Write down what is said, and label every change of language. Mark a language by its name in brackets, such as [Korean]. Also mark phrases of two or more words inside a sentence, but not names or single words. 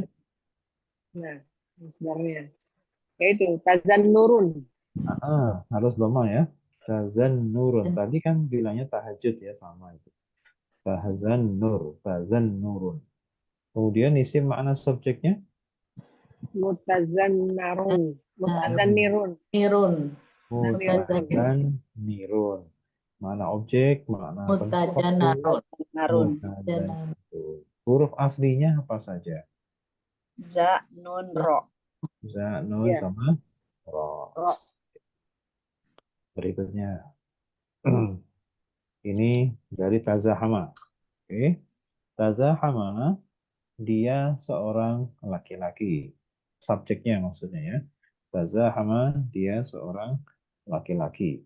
[Indonesian] Nah, masdarnya. Yaitu tazannurun. Harus dhamma ya. Tazannurun. Tadi kan bilangnya tahajud ya, sama itu. Tazannurun. Kemudian isim makna subjeknya Mutazannarun. Mutazannirun. Nirun. mutazannirun. Mana objek, mana bentuk Mutajanarun. Narun. mutazannirun. Huruf aslinya apa saja? Za, nun, ro. Za, nun, Ya. sama ro. Ro. Berikutnya. Ini dari tazahama. Oke. Tazahama, dia seorang laki-laki. Subjeknya maksudnya ya. Tazahama, dia seorang laki-laki.